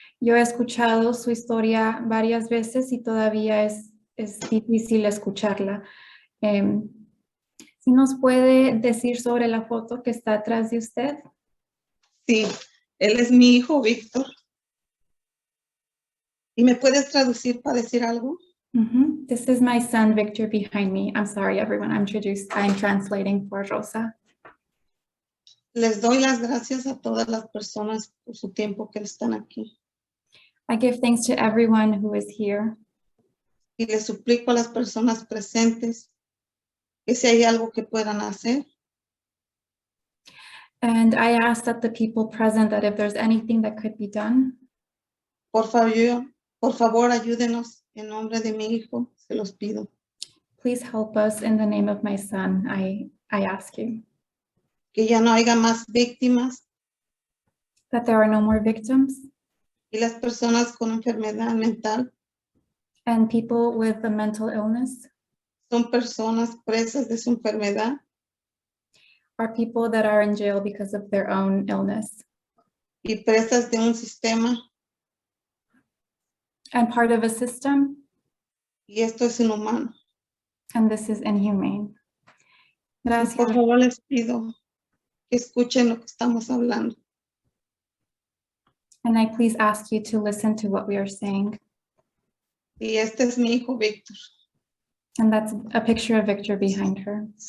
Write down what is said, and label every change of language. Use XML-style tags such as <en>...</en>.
<es>Yo he escuchado su historia varias veces y todavía es difícil escucharla. ¿Sí nos puede decir sobre la foto que está atrás de usted? Sí, él es mi hijo, Víctor. ¿Y me puedes traducir para decir algo?</es> <en>This is my son, Victor, behind me. I'm sorry, everyone. I'm translating for Rosa.</en> <es>Les doy las gracias a todas las personas por su tiempo que están aquí.</es> <en>I give thanks to everyone who is here.</en> <es>Y les suplico a las personas presentes que si hay algo que puedan hacer,</es> <en>And I ask that the people present, that if there's anything that could be done,</en> <es>por favor, ayúdenos en nombre de mi hijo, se los pido.</es> <en>please help us in the name of my son, I ask you.</en> <es>Que ya no haya más víctimas</es> <en>That there are no more victims</en> <es>y las personas con enfermedad mental</es> <en>and people with a mental illness</en> <es>son personas presas de su enfermedad</es> <en>are people that are in jail because of their own illness</en> <es>y presas de un sistema,</es> <en>and part of a system,</en> <es>y esto es inhumano.</es> <en>and this is inhumane.</en> <es>Y Gracias. por favor les pido que escuchen lo que estamos hablando.</es> <en>And I please ask you to listen to what we are saying.</en> <es>Y este es mi hijo Víctor.</es> <en>And that's a picture of Victor behind her.</en>